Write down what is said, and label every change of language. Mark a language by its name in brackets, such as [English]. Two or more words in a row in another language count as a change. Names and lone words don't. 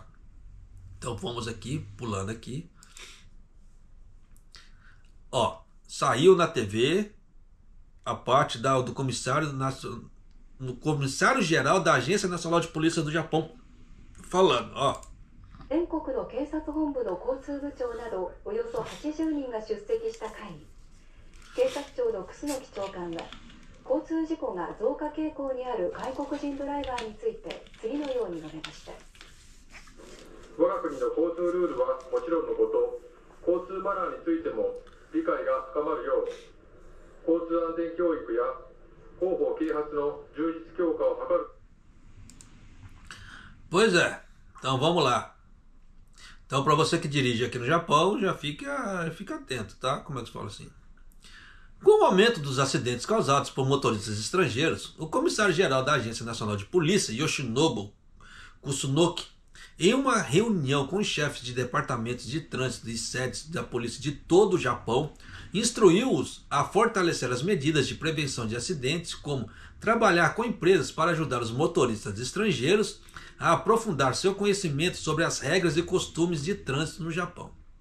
[Portuguese] Então vamos aqui, pulando aqui. Ó, saiu na TV a parte do comissário no comissário geral da Agência Nacional de Polícia do Japão falando, ó, [Japanese] 全国の警察本部の交通部長などおよそ80人が出席した会議。警察庁の楠木長官は、交通事故が増加傾向にある外国人ドライバーについて次のように述べました。我が国の交通ルールはもちろんのこと、交通マナーについても理解が深まるよう、交通安全教育や広報啓発の充実強化を図る。 [Portuguese] Pois é, então vamos lá. Então, para você que dirige aqui no Japão, já fica atento, tá? Como é que se fala assim? Com o aumento dos acidentes causados por motoristas estrangeiros, o comissário-geral da Agência Nacional de Polícia, Yoshinobu Kusunoki, em uma reunião com os chefes de departamentos de trânsito e sedes da polícia de todo o Japão, instruiu-os a fortalecer as medidas de prevenção de acidentes, como trabalhar com empresas para ajudar os motoristas estrangeiros a aprofundar seu conhecimento sobre as regras e costumes de trânsito no Japão.